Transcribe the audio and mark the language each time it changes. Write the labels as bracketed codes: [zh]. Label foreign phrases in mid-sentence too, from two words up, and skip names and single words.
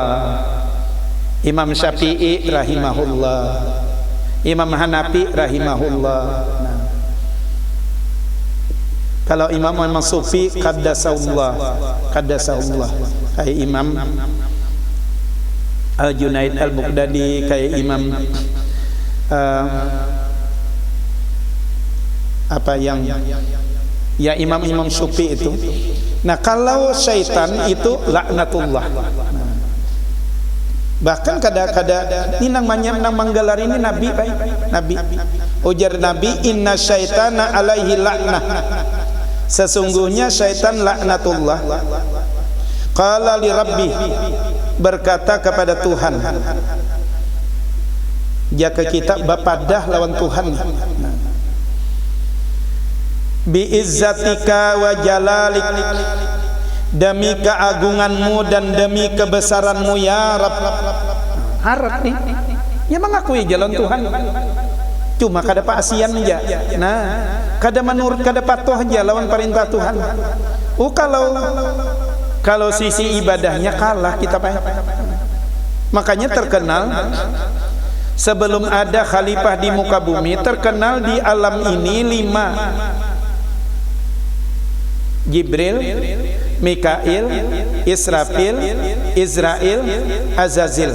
[id] Imam Syafi'i rahimahullah, Imam Hanafi rahimahullah. Nah, kalau imam Sufi qaddasahullah, kayak Imam Al-Junaid Al-Baghdadi, kayak Imam imam-imam Sufi itu. Nah, kalau syaitan itu laknatullah. [bjn] Bahkan kada-kada ini nang manggalar ini Nabi baik. Nabi ujar Nabi, [ar] إن الشيطان عليه لعنة. [id] Sesungguhnya syaitan laknatullah. [ar] قال لي ربي, [id] berkata kepada Tuhan. [bjn] Jika kita bapadah lawan Tuhan. [ar] بعزتك وجلالك, [id] demi keagunganmu dan demi kebesaranmu ya Rabb. Harap nih, ya mengakui jalan Tuhan. [bjn] Cuma kada paasian aja. Nah, kada menurut, kada patuh aja lawan perintah Tuhan. Kalau sisi ibadahnya kalah kita pak. [id] Makanya terkenal sebelum ada khalifah di muka bumi, terkenal di alam ini 5: Jibril, Mikail, Israfil, Izrail, Azazil.